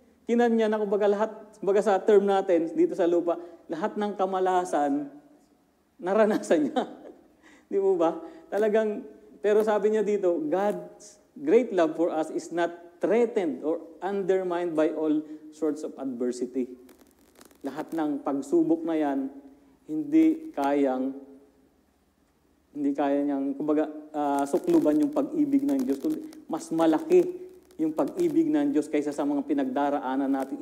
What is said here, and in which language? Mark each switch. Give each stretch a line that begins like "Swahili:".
Filipino: Kinan niya na kumbaga sa term natin dito sa lupa, lahat ng kamalasan, naranasan niya. Di po ba? Talagang, pero sabi niya dito,
English: God's great love for us is not threatened or undermined by all sorts of adversity.
Filipino: Lahat ng pagsubok na yan, hindi kaya niyang, kumbaga, sukluban yung pag-ibig ng Diyos. Mas malaki yung pag-ibig ng Diyos kaysa sa mga pinagdaraanan natin.